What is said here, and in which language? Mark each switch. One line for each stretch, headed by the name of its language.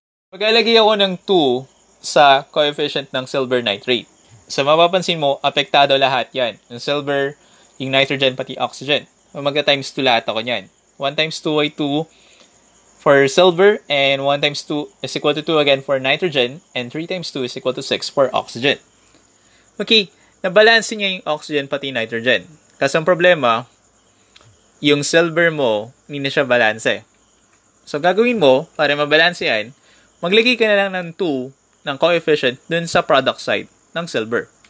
Filipino: Maglalagay ako ng 2 sa coefficient ng silver nitrate. So mapapansin mo, apektado lahat yan. Yung silver, yung nitrogen, pati oxygen. Magka-times 2 lahat ako yan.
English: 1 times 2 ay 2 for silver, and 1 times 2 is equal to 2 again for nitrogen, and 3 times 2 is equal to 6 for oxygen.
Filipino: Okay, nabalanse niya yung oxygen pati nitrogen. Kasi ang problema, yung silver mo, hindi na siya balanse. So, gagawin mo, para mabalanse yan, maglagay ka na lang ng 2 ng coefficient dun sa product side ng silver.